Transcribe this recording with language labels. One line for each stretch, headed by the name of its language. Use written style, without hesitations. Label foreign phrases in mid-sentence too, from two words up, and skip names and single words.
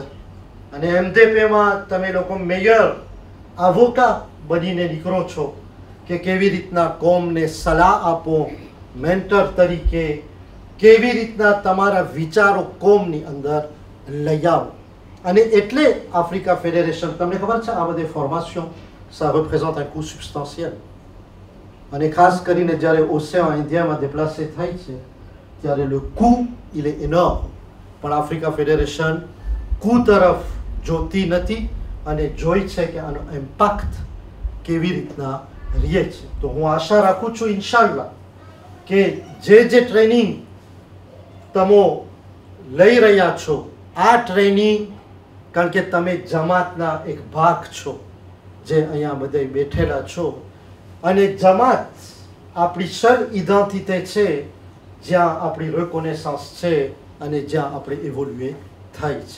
Gujarati: અને એમડીપીમાં તમે લોકો મેયર આવોકા બનીને નીકળો છો કે કેવી રીતના કોમને સલાહ આપો, મેન્ટર તરીકે કેવી રીતના તમારા વિચારો કોમની અંદર લઈ આવો. અને એટલે આફ્રિકા ફેડરેશન, તમને ખબર છે આ બધી ફોર્મેશન
French: ça représente un coût substantiel.
Gujarati: અને ખાસ કરીને જ્યારે ઓસેઆન ઇન્ડિયામાં déplacé થાય છે ત્યારે
French: le coût il est énorme.
Gujarati: પણ આફ્રિકા ફેડરેશન coût તરફ જોતી નથી અને જોઈ છે કે આનો ઇમ્પેક્ટ કેવી રીતના રહે છે. તો હું આશા રાખું છું ઇન્શાલ્લાહ કે જે ટ્રેનિંગ તમે લઈ રહ્યા છો, આ ટ્રેનિંગ, કારણ કે તમે જમાતના એક ભાગ છો જે અહીંયા બધા બેઠેલા છો, અને જમાત આપણી સર ઇડેન્ટિટી છે જ્યાં આપણી રિકોનેસન્સ છે અને જ્યાં આપણે ઇવોલ્યુએ થાય છે.